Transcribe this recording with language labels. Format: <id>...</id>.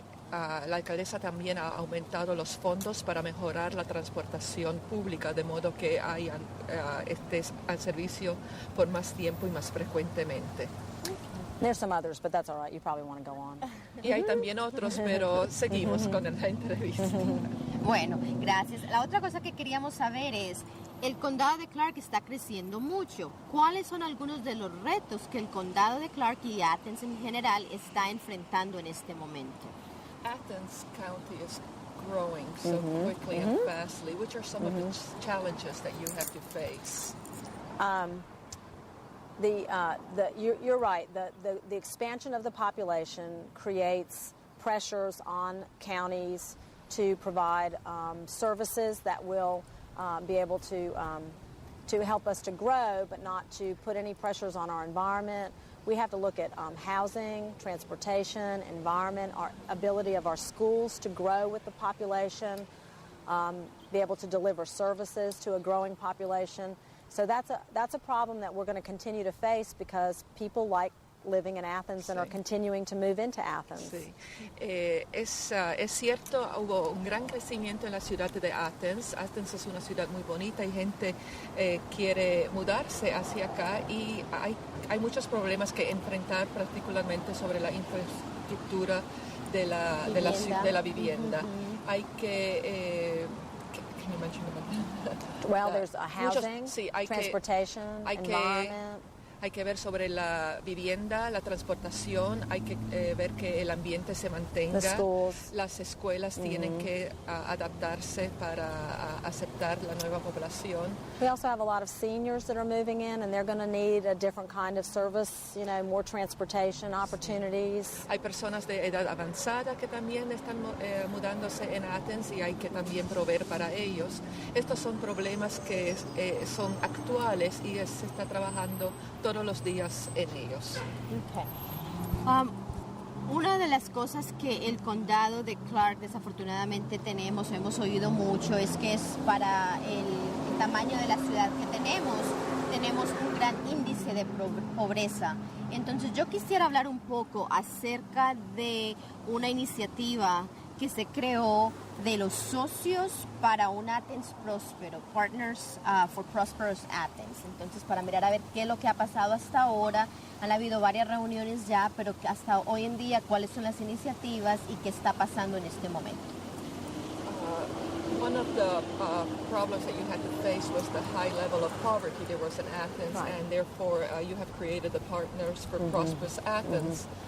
<es>La alcaldesa también ha aumentado los fondos para mejorar la transportación pública, de modo que estés al servicio por más tiempo y más frecuentemente.</es> <en>There's some others, but that's all right. You probably want to go on.</en> <es>Y hay también otros, pero seguimos con la entrevista. Bueno, gracias. La otra cosa que queríamos saber es, el condado de Clarke está creciendo mucho. ¿Cuáles son algunos de los retos que el condado de Clarke y Athens en general está enfrentando en este momento?</es> <en>Athens County is growing so quickly and fastly. Which are some of the challenges that you have to face? You're right. The expansion of the population creates pressures on counties to provide services that will be able to help us to grow, but not to put any pressures on our environment. We have to look at housing, transportation, environment, our ability of our schools to grow with the population, be able to deliver services to a growing population. So that's a problem that we're going to continue to face because people like living in Athens and are continuing to move into Athens.</en> <es>Sí. Es cierto, hubo un gran crecimiento en la ciudad de Athens. Athens es una ciudad muy bonita y gente quiere mudarse hacia acá y hay muchos problemas que enfrentar, particularmente sobre la infraestructura de la vivienda. Hay que</es> <en>can you mention about Well, there's housing, transportation, environment.</en> <es>Hay que ver sobre la vivienda, la transportación, hay que ver que el ambiente se mantenga. Las escuelas tienen que adaptarse para aceptar la nueva población.</es> <en>We also have a lot of seniors that are moving in and they're going to need a different kind of service, more transportation opportunities.</en> <es>Hay personas de edad avanzada que también están mudándose en Athens y hay que también proveer para ellos. Estos son problemas que son actuales y se está trabajando todos los días en ellos. Okay. Una de las cosas que el condado de Clarke desafortunadamente hemos oído mucho, es que es para el tamaño de la ciudad que tenemos un gran índice de pobreza. Entonces yo quisiera hablar un poco acerca de una iniciativa que se creó de los socios para un Athens próspero, Partners for Prosperous Athens. Entonces, para mirar a ver qué es lo que ha pasado hasta ahora, han habido varias reuniones ya, pero hasta hoy en día, cuáles son las iniciativas y qué está pasando en este momento.</es> <en>One of the problems that you had to face was the high level of poverty there was in Athens, right. and therefore you have created the Partners for Prosperous Athens.</en>